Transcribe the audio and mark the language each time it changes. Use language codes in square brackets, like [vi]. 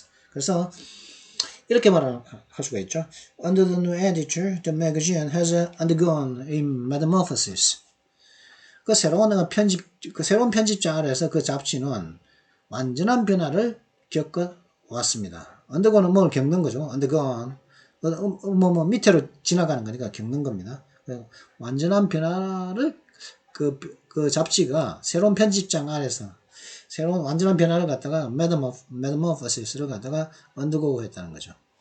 [ko] 그래서 이렇게 말할 수가 있죠. [en] Under the new editor, the magazine has undergone a metamorphosis. [ko] 그 새로운 편집자 아래서 그 잡지는 완전한 변화를 겪어 왔습니다. undergo는 뭘 겪는 거죠. [en] undergone. [ko] 밑으로 지나가는 거니까 겪는 겁니다. 완전한 변화를 그 잡지가 새로운 편집장 아래서 새로운 완전한 변화를 갖다가 metamorphosis를 갖다가 undergo 했다는 거죠.